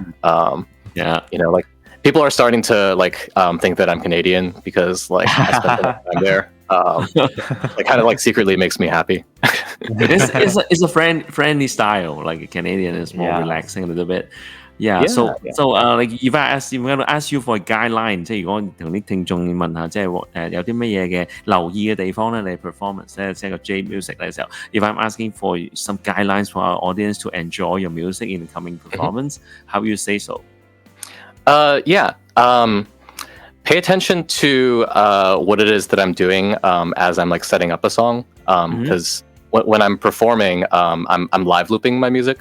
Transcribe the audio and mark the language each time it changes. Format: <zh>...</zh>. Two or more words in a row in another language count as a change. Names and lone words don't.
<en>You know, like people are starting to like think that I'm Canadian because like I spent a lot of time there. It kind of like secretly makes me happy. It's a friendly style. Like a Canadian is more relaxing a little bit. So like if I'm going to ask you for a guideline，</en> <yue>即係如果同啲聽眾問下，即係有啲乜嘢嘅留意嘅地方咧，你 performance 咧，即係個 Jade Music 嘅時候 ，</yue> <en>if I'm asking for some guidelines for our audience to enjoy your music in the coming performance, how you say so? Pay attention to what it is that I'm doing as I'm like setting up a song, because when I'm performing, I'm live looping my music.</en>